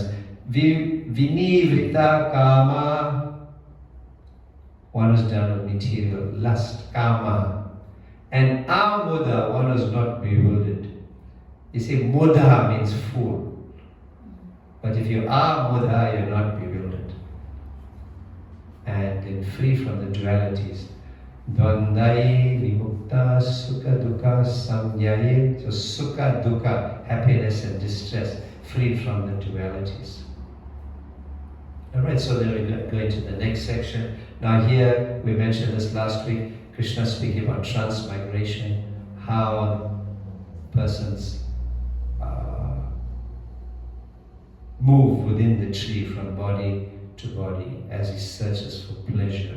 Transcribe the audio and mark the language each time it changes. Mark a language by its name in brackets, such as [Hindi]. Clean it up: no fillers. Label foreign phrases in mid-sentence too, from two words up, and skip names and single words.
[Sanskrit] Vinivrita kama, [English] one who is done with material lust, kama. And amuda, one who is not bewildered. You see, mudha means fool. But if you are mudha, you're not bewildered. And free from the dualities. [Sanskrit] Dvandai vimukta sukha dukkha samyaye. So sukha dukkha, [English] happiness and distress, freed from the dualities. Alright, so then we go into the next section. Now here, we mentioned this last week, Krishna speaking about transmigration, how persons move within the tree from body to body as he searches for pleasure.